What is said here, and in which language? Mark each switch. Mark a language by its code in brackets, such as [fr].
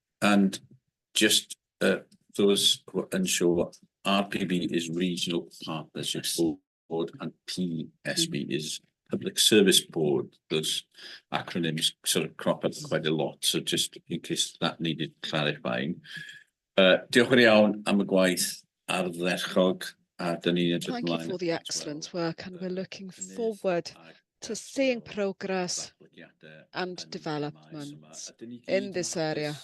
[en] And just those who are unsure, RPB is Regional Partnership Board and PSB is Public Service Board. Those acronyms sort of crop up quite a lot, so just in case that needed clarifying. [cy] Diolch yn iawn am y gwaith ardderchog, a dyn ni'n edrych [en] Thank you for the excellent work, and we're looking forward to seeing progress and development in this area.